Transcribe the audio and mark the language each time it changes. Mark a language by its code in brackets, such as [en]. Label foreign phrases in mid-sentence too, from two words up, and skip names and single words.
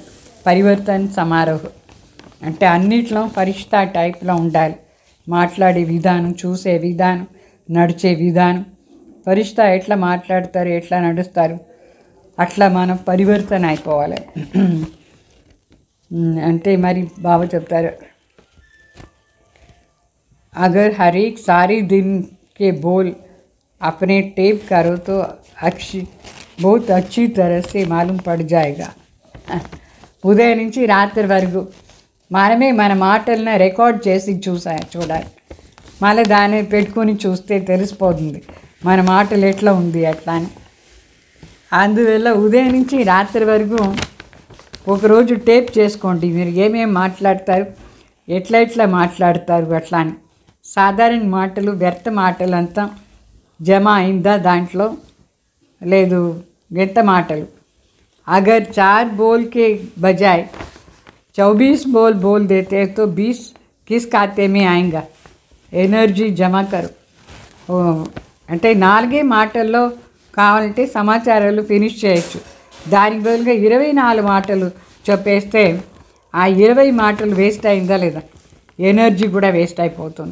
[te] పరివర్తన సమారోహం అంటే అన్నిట్లో ఫరిష్తా టైప్లో ఉండాలి. మాట్లాడే విధానం, చూసే విధానం, నడిచే విధానం. ఫరిష్తా ఎట్లా మాట్లాడతారు, ఎట్లా నడుస్తారు, అట్లా మనం పరివర్తన అయిపోవాలి. అంటే మరి బాబా చెప్తారు [hi] अगर हर एक सारे दिन के बोल अपने टेप करो तो बहुत अच्छी तरह से मालूम पड़ जाएगा. [te] ఉదయం నుంచి రాత్రి వరకు మనమే మన మాటలను రికార్డ్ చేసి చూడాలి. మళ్ళీ దాన్ని పెట్టుకొని చూస్తే తెలిసిపోతుంది మన మాటలు ఎట్లా ఉంది అట్లా అని. అందువల్ల ఉదయం నుంచి రాత్రి వరకు ఒకరోజు టేప్ చేసుకోండి. మీరు ఏమేమి మాట్లాడతారు, ఎట్లా మాట్లాడతారు అట్లా అని. సాధారణ మాటలు, వ్యర్థ మాటలు అంతా జమ అయిందా దాంట్లో, లేదు వ్యర్థ మాటలు. [hi] अगर 4 बोल के बजाय 24 बोल बोल देते तो 20 किस खाते में आएगा. [te] ఎనర్జీ [hi] जमा करो. [te] అంటే 4 మాటల్లో కావాలంటే సమాచారాలు ఫినిష్ చేయొచ్చు. దానికి బదులుగా 24 మాటలు చెప్పేస్తే ఆ 20 మాటలు వేస్ట్ అయిందా లేదా, ఎనర్జీ కూడా వేస్ట్ అయిపోతుంది.